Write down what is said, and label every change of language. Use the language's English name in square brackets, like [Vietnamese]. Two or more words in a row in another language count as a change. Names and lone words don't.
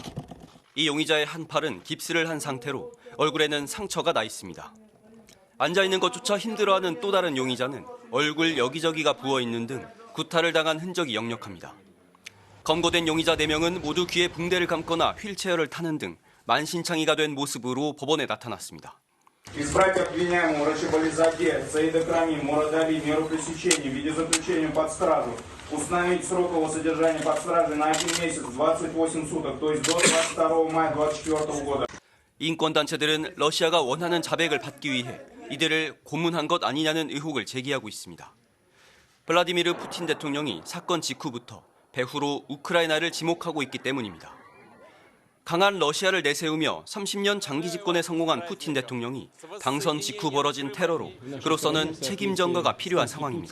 [Korean] 이 용의자의 한 팔은 깁스를 한 상태로 얼굴에는 상처가 나 있습니다. 앉아있는 것조차 힘들어하는 또 다른 용의자는 얼굴 여기저기가 부어있는 등 구타를 당한 흔적이 역력합니다. 검거된 용의자 4명은 모두 귀에 붕대를 감거나 휠체어를 타는 등 만신창이가 된 모습으로 법원에 나타났습니다. [Russian] Избрать обвиняемого Рашибализаде, Саида Крами, Мурадали меру пресечения в виде заключения под стражу, установить срок его содержания под стражей на 1 месяц, 28 суток, то есть до 22 мая 2024 года. [Korean] 인권단체들은 러시아가 원하는 자백을 받기 위해 이들을 고문한 것 아니냐는 의혹을 제기하고 있습니다. 블라디미르 푸틴 대통령이 사건 직후부터 배후로 우크라이나를 지목하고 있기 때문입니다. 강한 러시아를 내세우며 30년 장기 집권에 성공한 푸틴 대통령이 당선 직후 벌어진 테러로 그로서는 책임 전가가 필요한 상황입니다.